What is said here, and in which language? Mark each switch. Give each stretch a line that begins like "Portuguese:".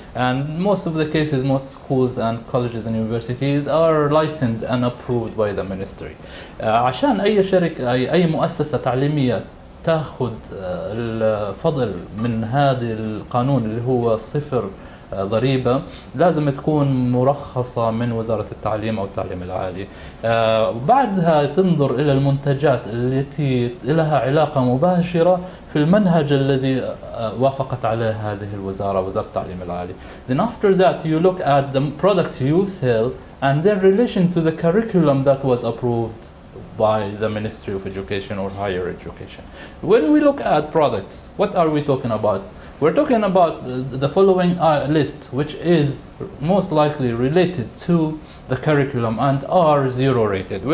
English: And most of the cases, most schools and colleges and universities are licensed and approved by the ministry.
Arabic: عشان أي شركة أي مؤسسة تعليمية تأخذ الفضل من هذا القانون اللي هو صفر ضريبة، لازم تكون مرخصة من وزارة التعليم أو التعليم العالي. وبعدها تنظر إلى المنتجات التي لها علاقة مباشرة في المنهج الذي وافقت عليه هذه الوزارة، وزارة التعليم العالي.
English: Then after that you look at the products you sell and their relation to the curriculum that was approved by the Ministry of Education or Higher Education. When we look at products, what are we talking about? We're talking about the following list, which is most likely related to the curriculum and are zero rated.